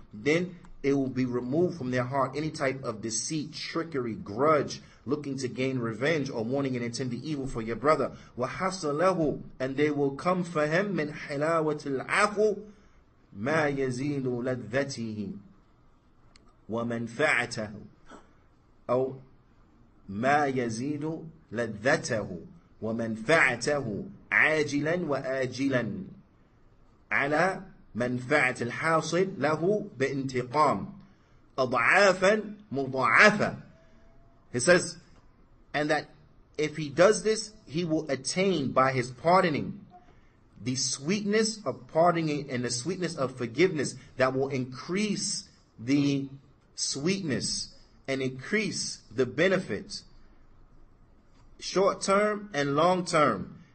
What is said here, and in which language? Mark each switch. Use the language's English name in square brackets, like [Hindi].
[English] Then it will be removed from their heart any type of deceit, trickery, grudge, looking to gain revenge or wanting and intending evil for your brother. [Arabic] وَحَصَلَهُ, [English] and they will come for him [Arabic] مِنْ حِلَاوَةِ الْعَفُ مَا يَزِيدُ لَذَّتِهِ وَمَنْفَعَتَهُ أو ما يزيد لذته ومنفعته عاجلا وآجلا على منفعة الحاصل له بانتقام أضعافا مضاعفة. [English] He says, and that if he does this, he will attain by his pardoning the sweetness of pardoning and the sweetness of forgiveness that will increase the sweetness and increase the benefit, short term and long term.